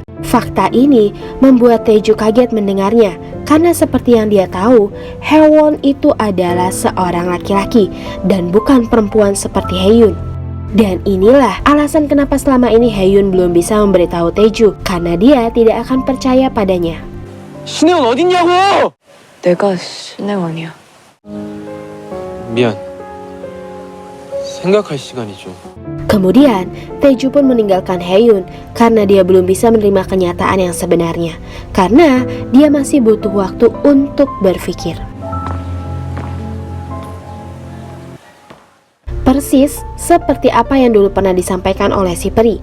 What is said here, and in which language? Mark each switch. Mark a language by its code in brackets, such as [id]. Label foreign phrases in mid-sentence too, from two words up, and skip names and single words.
[id] Fakta ini membuat Taeju kaget mendengarnya, karena seperti yang dia tahu, Haewon itu adalah seorang laki-laki dan bukan perempuan seperti Haeun. Dan inilah alasan kenapa selama ini Haeun belum bisa memberitahu Taeju, karena dia tidak akan percaya padanya. [ko] 신혜원 어딨냐고! 내가 신혜원이야. 미안. 생각할 시간이 좀. [id] Kemudian, Taeju pun meninggalkan Haeun karena dia belum bisa menerima kenyataan yang sebenarnya, karena dia masih butuh waktu untuk berpikir. Persis seperti apa yang dulu pernah disampaikan oleh si peri.